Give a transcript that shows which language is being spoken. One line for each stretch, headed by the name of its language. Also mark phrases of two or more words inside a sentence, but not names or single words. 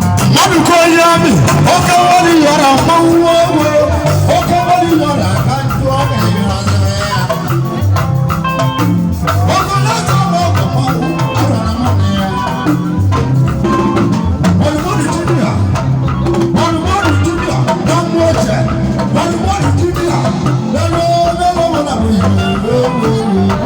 Igbo: Mmadụ ka onye amị, oke nwere yọrọ mmanwụ owe, oke nwere yọrọ aka njụ ọ ga-eyọrọ ya. Oke na-achọ ọgwụ mmanwụ, arara mmanwụ ya.
Yoruba: Olùmọ̀lù Junior, Olùmọ̀lù Junior, Dánwó Ọ̀jẹ̀, Olùmọ̀lù Junior, lọ́lọ́ lọ́lọ́ wọn làwọn yìí.